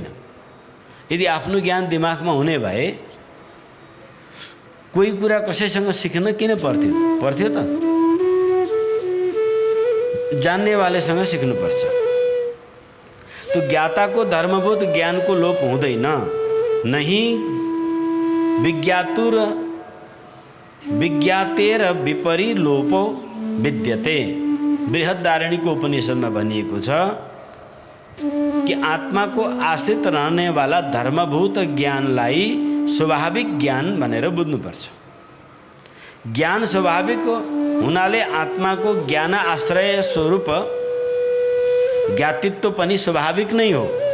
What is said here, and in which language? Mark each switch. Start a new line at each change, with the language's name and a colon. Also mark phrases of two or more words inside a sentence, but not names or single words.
Nepali: यदि आफ्नो ज्ञान दिमागमा हुने भए कोही कुरा कसैसँग सिक्न किन पर्थ्यो त? जान्नेवालेसँग सिक्नुपर्छ। तो ज्ञाताको धर्मभूत ज्ञानको लोप हुँदैन।
Sanskrit: नहीं विज्ञातेर विपरी लोपो विद्यते।
Nepali: बृहदारण्यको उपनिषदमा भनिएको छ कि आत्माको आश्रित रहने वाला धर्मभूत ज्ञानलाई स्वाभाविक ज्ञान भनेर बुझ्नुपर्छ। ज्ञान स्वाभाविक हुनाले आत्माको ज्ञान आश्रय स्वरूप ज्ञातित्व पनि स्वाभाविक नै हो।